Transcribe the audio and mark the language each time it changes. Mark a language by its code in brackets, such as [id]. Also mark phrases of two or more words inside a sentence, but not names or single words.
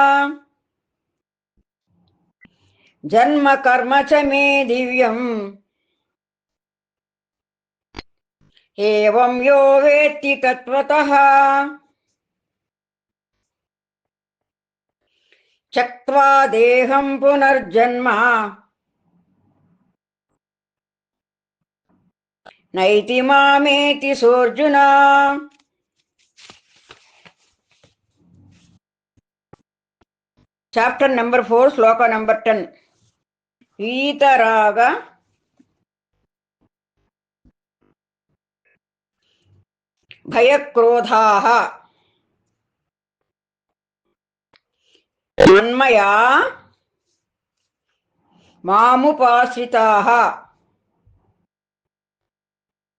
[sa] జన్మ కర్మ చ మే దివ్యం ఏవం యో వేత్తి తత్వతః త్యక్త్వా దేహం పునర్జన్మ నైతి మామేతి సోర్జున. [en] chapter number [te] 4, శ్లోక నెంబర్ 10. [sa] వీతరాగ భయక్రోధాః మన్మయా మాముపాశ్రితాః